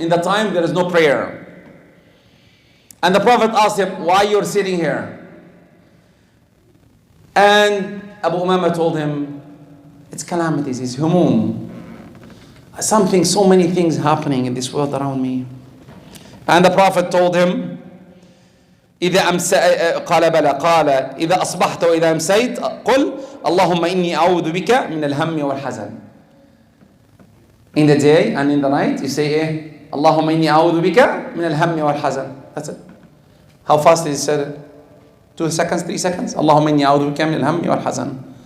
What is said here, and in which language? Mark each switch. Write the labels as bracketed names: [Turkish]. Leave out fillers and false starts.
[English] In the time there is no prayer. And the Prophet asked him, why you're sitting here? And Abu Umama told him, it's calamities, it's humum. So many things happening in this world around me. And the Prophet told him, [Arabic] قال بلى قال إذا أصبحت وإذا أمسيت قل اللهم إني أعوذ بك من الهم والحزن. [English] In the day and in the night you say [Arabic] اللهم إني أعوذ بك من الهم والحزن. [English] That's it. How fast is it said? 2 seconds, 3 seconds. [Arabic] اللهم إني أعوذ بك من الهم والحزن.